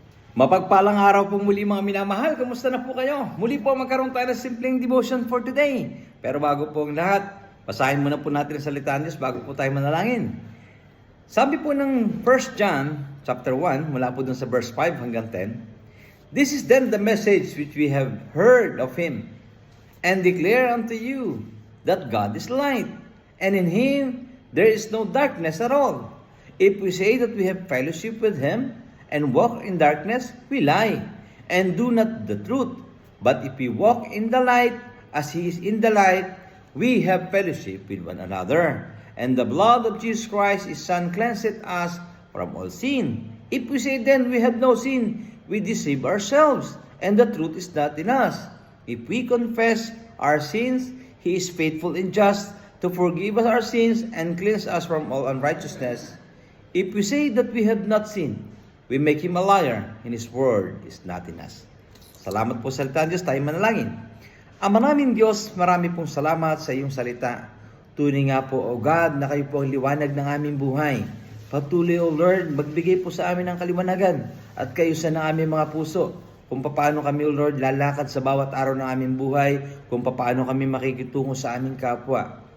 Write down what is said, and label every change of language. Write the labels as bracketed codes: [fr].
[tl] Mapagpalang araw po muli mga minamahal. Kamusta na po kayo? Muli po magkaroon tayo ng simpleng devotion for today. Pero bago po ang lahat, basahin muna po natin ang salita ng Diyos bago po tayo manalangin. Sabi po ng 1 John chapter 1, mula po dun sa verse 5 hanggang 10, [en] "This is then the message which we have heard of Him, and declare unto you, that God is light, and in Him there is no darkness at all. If we say that we have fellowship with Him, and walk in darkness, we lie, and do not the truth. But if we walk in the light, as He is in the light, we have fellowship with one another. And the blood of Jesus Christ, His Son, cleanseth us from all sin. If we say then we have no sin, we deceive ourselves, and the truth is not in us. If we confess our sins, He is faithful and just to forgive us our sins and cleanse us from all unrighteousness. If we say that we have not sinned, we make Him a liar, and His word is not in us." [tl] Salamat po sa salita ng Diyos, tayo manalangin. Ama namin Diyos, marami pong salamat sa iyong salita. Tunay nga po, O God, na kayo po ang liwanag ng aming buhay. Patuloy, O Lord, magbigay po sa amin ng kaliwanagan at kayo sa ng aming mga puso. Kung paano kami, O Lord, lalakad sa bawat araw ng aming buhay, kung paano kami makikitungo sa aming kapwa.